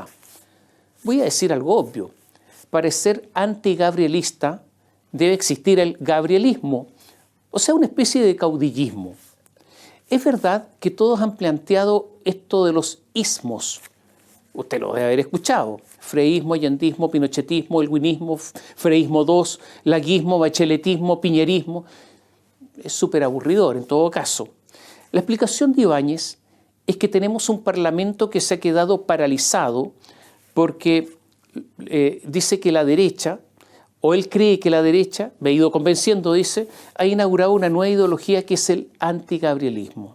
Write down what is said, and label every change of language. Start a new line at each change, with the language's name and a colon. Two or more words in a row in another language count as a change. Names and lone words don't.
Spanish: Voy a decir algo obvio. Para ser antigabrielista debe existir el gabrielismo, o sea, una especie de caudillismo. Es verdad que todos han planteado esto de los ismos. Usted lo debe haber escuchado. Freísmo, allendismo, pinochetismo, elwinismo, freísmo 2, laguismo, bacheletismo, piñerismo. Es súper aburridor en todo caso. La explicación de Ibáñez es que tenemos un parlamento que se ha quedado paralizado porque dice que la derecha, o él cree que la derecha, me ha ido convenciendo, dice, ha inaugurado una nueva ideología que es el antigabrielismo.